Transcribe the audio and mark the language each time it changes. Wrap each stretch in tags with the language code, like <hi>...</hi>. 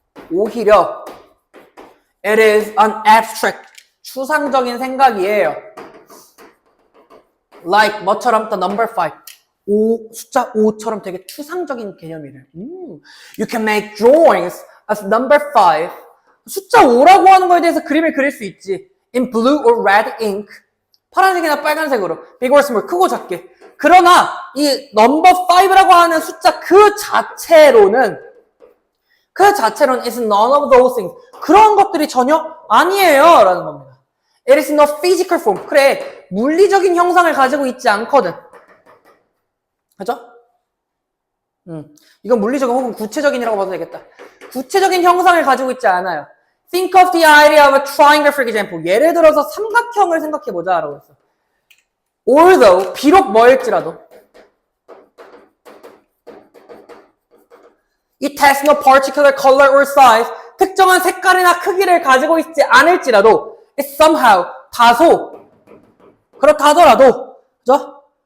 <ko>오히려</ko> <en>it is an abstract,</en> <ko>추상적인 생각이에요.</ko> <en>like</en> <ko>뭐처럼</ko> <en>the number 5,</en> <ko>숫자 5처럼 되게 추상적인 개념이래요.</ko> <en>You can make drawings of number 5.</en> <ko>숫자 5라고 하는 거에 대해서 그림을 그릴 수 있지.</ko> <en>in blue or red ink.</en> <ko>파란색이나 빨간색으로.</ko> <en>big or small,</en> <ko>크고 작게. 그러나 이 number 5라고 하는 숫자 그 자체로는</ko> <en>is none of those things.</en> <ko>그런 것들이 전혀 아니에요 라는 겁니다.</ko> <en>It is no physical form.</en> <ko>그래, 물리적인 형상을 가지고 있지 않거든. 그죠? 이건 물리적인 혹은 구체적인이라고 봐도 되겠다. 구체적인 형상을 가지고 있지 않아요.</ko> <en>Think of the idea of a triangle, for example.</en> <ko>예를 들어서 삼각형을 생각해보자 라고 했어.</ko> <en>Although,</en> <ko>비록 뭐일지라도</ko> <en>It has no particular color or size.</en> <ko>특정한 색깔이나 크기를 가지고 있지 않을지라도</ko> <en>It somehow,</en> <ko>다소 그렇다 하더라도 그죠?</ko>